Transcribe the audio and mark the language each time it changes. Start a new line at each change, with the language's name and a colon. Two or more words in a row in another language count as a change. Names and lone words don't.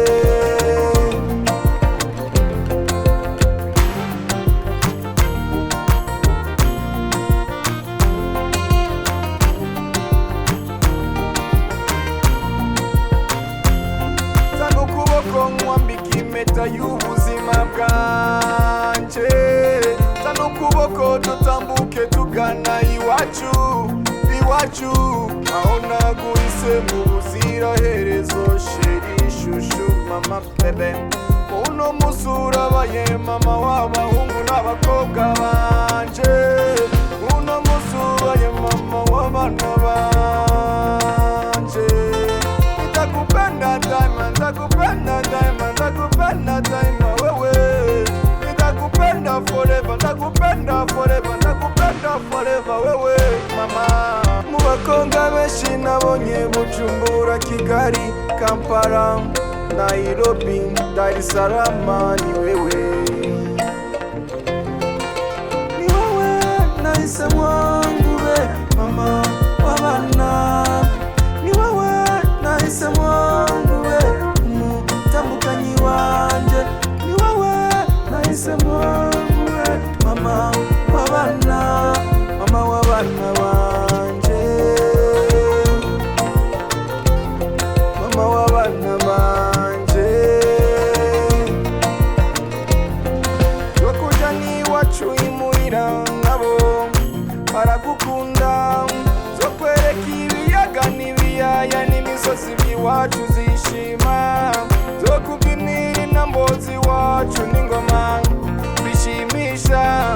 Rundi: Tanga ukuboko nkwambika impeta y'ubuzima bwanje, tanga ukuboko dutambuke tugana iwacu, iwacu aho naguhise mu buziraherezo. Sheri shushu mama bebe, uno musi urabaye mama w'abahungu n'abakobwa banje, uno musi ubaye mama w'abana banje.
Swahili: Nitakupenda daima, nitakupenda daima, nitakupenda daima wewe, nitakupenda forever, nitakupenda forever, nitakupenda forever wewe mama.
Rundi: Mu bakobwa benshi nabonye Bujumbura, Kigali, Kampala, Nairobi, Dar es Salaam, ni wewe, ni wewe nahisemo ngube mama w'abana, ni wewe nahisemo ngube umutambukanyi wanje, ni wewe nahisemo ngube mama w'abana, mama w'abana banje, mama w'abana banje. Yokuja n'iwacu imuhira nabo baragukunda, zo kwereka ibiyaga n'ibiyaya n'imisozi by'iwacu zishima, zo kubyinira intambozi iwacu n'ingoma bishimisha.